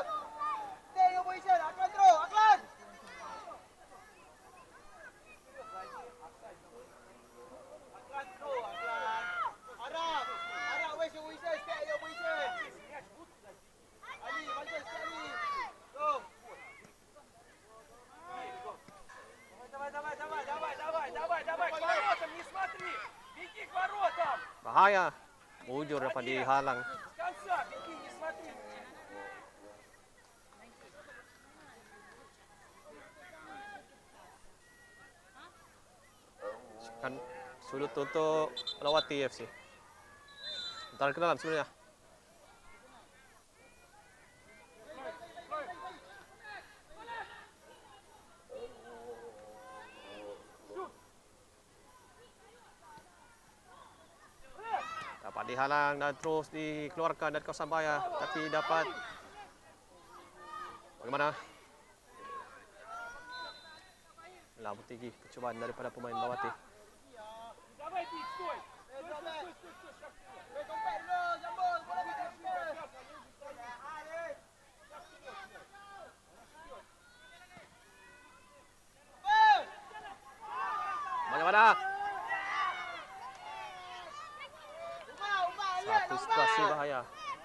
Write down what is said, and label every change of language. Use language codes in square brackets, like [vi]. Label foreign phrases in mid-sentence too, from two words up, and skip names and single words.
[en] Stay your position, Aklan throw, Aklan. Aklan throw, Aklan. Arab, where's your position? Stay at your position. Ali, Walter, stay Ali. Go. [ru] Давай. К воротам не смотри. Беги к воротам. [ms] Bahaya. Mujur dapat dihalang. [ru] С конца беги, не смотри. [ms] Kan sudut untuk Melawati FC. Hantaran ke dalam sebenarnya. Dapat dihalang dan terus dikeluarkan dari kawasan bahaya, tapi dapat bagaimana? Labu tinggi percubaan daripada pemain Melawati. [ru] Давай, Пик, стой! Компет, no, [ms] Jambon, bola di Bagaimana? Satu situasi bahaya.